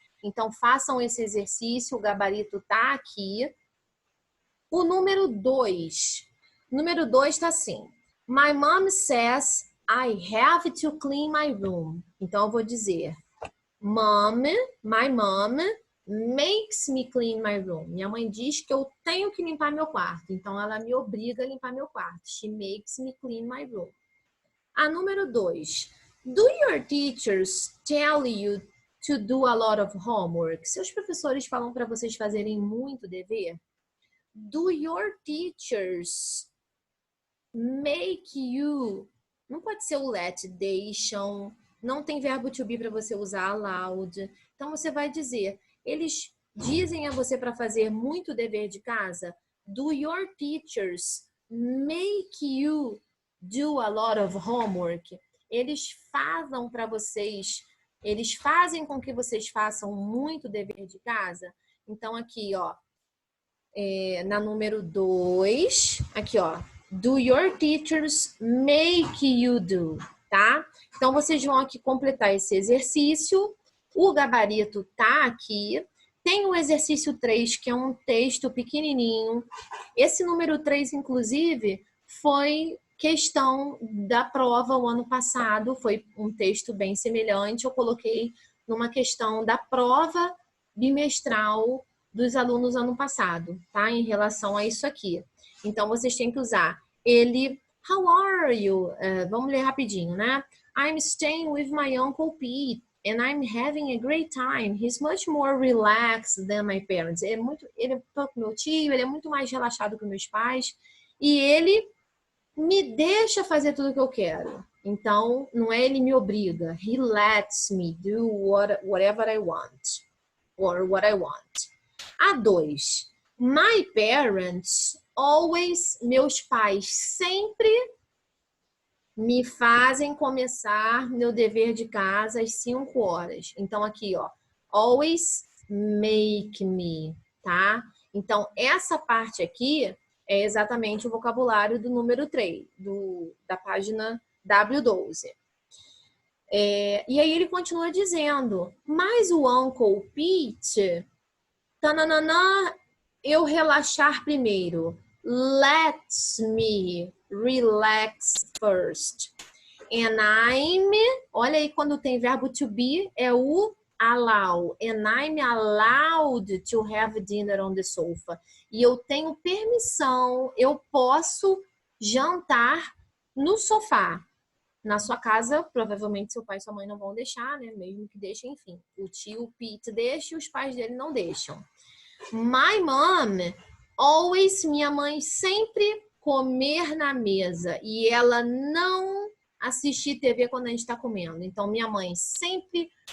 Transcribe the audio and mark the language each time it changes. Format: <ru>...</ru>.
<pt>Então, façam esse exercício, o gabarito tá aqui. O número 2. Número 2 tá assim.</pt> <en>My mom says I have to clean my room.</en> <pt>Então, eu vou dizer,</pt> <en>my mom makes me clean my room.</en> <pt>Minha mãe diz que eu tenho que limpar meu quarto. Então, ela me obriga a limpar meu quarto.</pt> <en>She makes me clean my room.</en> <pt>A número 2.</pt> <en>Do your teachers tell you to do a lot of homework?</en> <pt>Seus professores falam para vocês fazerem muito dever?</pt> <en>Do your teachers make you...</en> <pt>Não pode ser o let, deixam. Não tem verbo to be para você usar allowed. Então, você vai dizer... Eles dizem a você para fazer muito dever de casa?</pt> <en>Do your teachers make you do a lot of homework?</en> <pt>Eles fazem para vocês, eles fazem com que vocês façam muito dever de casa? Então, aqui, ó, na número 2, aqui, ó,</pt> <en>do your teachers make you do,</en> <pt>tá? Então, vocês vão aqui completar esse exercício. O gabarito tá aqui. Tem o exercício 3, que é um texto pequenininho. Esse número 3, inclusive, foi questão da prova o ano passado. Foi um texto bem semelhante. Eu coloquei numa questão da prova bimestral dos alunos ano passado, tá? Em relação a isso aqui. Então, vocês têm que usar ele.</pt> <en>How are you?</en> <pt>Vamos ler rapidinho, né?</pt> <en>I'm staying with my Uncle Pete. And I'm having a great time. He's much more relaxed than my parents.</en> <pt>Ele é com meu tio, ele é muito mais relaxado que meus pais. E ele me deixa fazer tudo o que eu quero. Então, não é ele me obriga.</pt> <en>He lets me do whatever I want. Or what I want.</en> <pt>A 2.</pt> <en>My parents always,</en> <pt>meus pais sempre me fazem começar meu dever de casa às 5 horas. Então, aqui, ó.</pt> <en>Always make me, tá?</en> <pt>Então, essa parte aqui é exatamente o vocabulário do número 3, da página W12. E aí ele continua dizendo, mas o Uncle Pete, tananana, eu relaxar primeiro.</pt> <en>Let me relax first.</en> <pt>And olha aí quando tem verbo to be, é o allow.</pt> <en>And I'm allowed to have dinner on the sofa.</en> <pt>E eu tenho permissão, eu posso jantar no sofá. Na sua casa, provavelmente seu pai e sua mãe não vão deixar, né? Mesmo que deixem, enfim. O tio Pete deixa e os pais dele não deixam.</pt> <en>My mom always,</en> <pt>minha mãe sempre comer na mesa e ela não assistir TV quando a gente está comendo. Então, minha mãe sempre</pt>